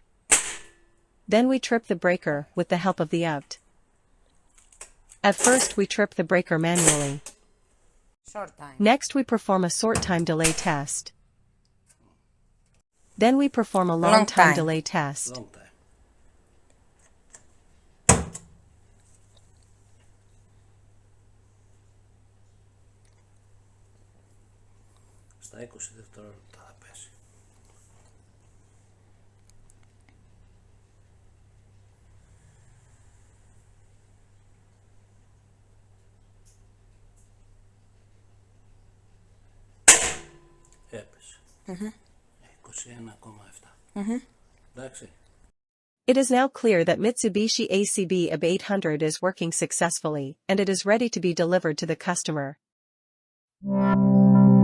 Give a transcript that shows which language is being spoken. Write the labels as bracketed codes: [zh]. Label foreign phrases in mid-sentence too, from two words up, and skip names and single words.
[en] Then we trip the breaker with the help of the UVT. At first we trip the breaker manually. Next we perform a short time delay test. Then we perform a long time delay test. [el] Στα 20 δευτερόλεπτα θα πέσει. Έπεσε. 21,7. Εντάξει. [en] It is now clear that Mitsubishi ACB AB800 is working successfully and it is ready to be delivered to the customer.